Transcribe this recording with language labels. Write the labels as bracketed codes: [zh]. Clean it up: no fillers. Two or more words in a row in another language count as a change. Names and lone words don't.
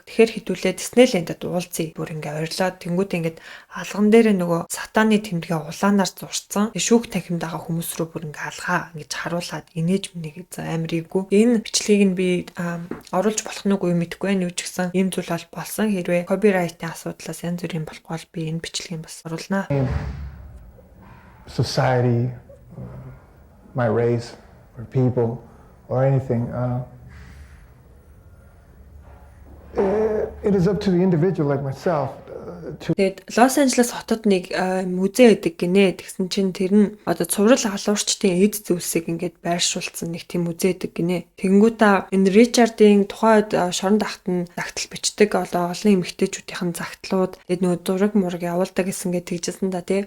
[mn] Тэгэхээр хідүүлээ Диснейлендэд уулзъя. Бүр ингээд орилоод тэнгүүдээ ингээд алган дээрээ нөгөө сатаны тэмдгээ улаанаар зурцсан. Шүүх танхимд байгаа хүмүүс рүү бүр ингээд алгаа ингэж харуулад инээж минийг амар ийгүү. Энэ бичлэгийг нь би оруулж болох нүг үе мэдэхгүй байна. Юу ч гэсэн ийм зүйл болсон. Хэрвээ копирайтын асуудлаас янз бүрийн болохгүй бол би энэ бичлэгийг бас оруулнаа. [en] Society, my race, or people, or anything. It is up to the individual like myself to. [mn] Тэгээд Лос Анжелес хотод нэг музей байдаг гинэ. Тэгсэн чинь тэр нь одоо цуврал алуурчдын эд зүйлсийг ингээд байршуулсан нэг тийм музей байдаг гинэ. Тэгэнгүүтээ энэ Ричардын тухайд шоронд ахт нь загтал бичдэг одоо олон эмэгтэйчүүдийн загтлууд тэгээд нөгөө зураг мураг явуулдаг гэсэн ингээд тэгжсэн да тий.